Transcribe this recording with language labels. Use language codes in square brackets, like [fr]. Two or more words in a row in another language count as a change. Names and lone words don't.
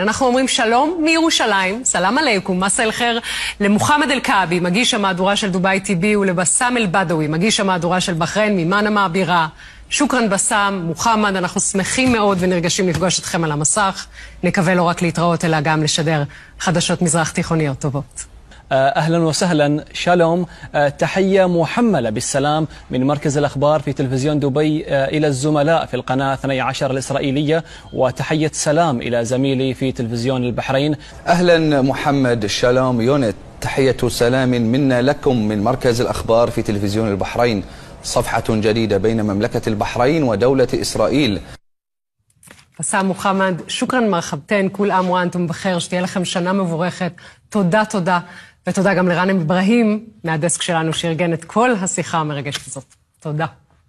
[he] אנחנו אומרים שלום מירושלים, [ar] سلام عليكم، مساء الخير [he] למוחמד אל-כעבי, מגיש המהדורה של דובאי טיבי, ולבסם אל-בדווי, מגיש המהדורה של בחריין ממנמה הבירה. שוקרן בסם, מוחמד, אנחנו שמחים מאוד ונרגשים לפגוש אתכם על המסך. נקווה לא רק להתראות אלא גם לשדר חדשות מזרח תיכוניות טובות. [ar] أهلا وسهلا شالوم تحية محملة بالسلام من مركز الأخبار في تلفزيون دبي إلى الزملاء في القناة 12 الإسرائيلية وتحية سلام إلى زميلي في تلفزيون البحرين. أهلا محمد شالوم يونت تحية سلام منا لكم من مركز الأخبار في تلفزيون البحرين. صفحة جديدة بين مملكة البحرين ودولة إسرائيل. بسام محمد، شكرا مرحبتين، كل عام وأنتم بخير, [he] שתהיה לכם שנה מבורכת. תודה, תודה. ותודה גם לרנם אברהים, מהדסק שלנו שארגן את כל השיחה המרגשת הזאת. תודה.